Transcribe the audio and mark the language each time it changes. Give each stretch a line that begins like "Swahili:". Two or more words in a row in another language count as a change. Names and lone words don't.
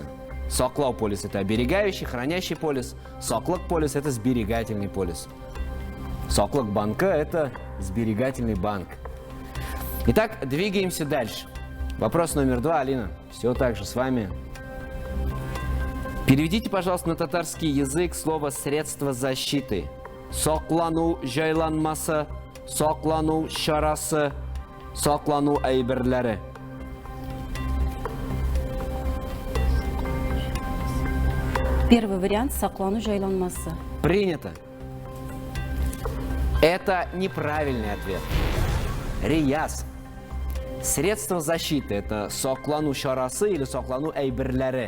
Tatar: Соклау полис
Russian: – это оберегающий, хранящий полис.
Tatar: Соклок полис
Russian: – это сберегательный полис.
Tatar: Соклок банка
Russian: – это сберегательный банк. Итак, двигаемся дальше. Вопрос номер 2, Алина. Все так же с вами. Переведите, пожалуйста, на татарский язык слово «средство защиты».
Tatar: Соклану жайланмаса, соклану шарасы, соклану айберлары.
Russian: Первый вариант –
Tatar: соклану жайланмасы.
Russian: Принято. Это неправильный ответ. Рияз. Средство защиты – это
Tatar: соклану шарасы
Russian: или
Tatar: соклану айберлары.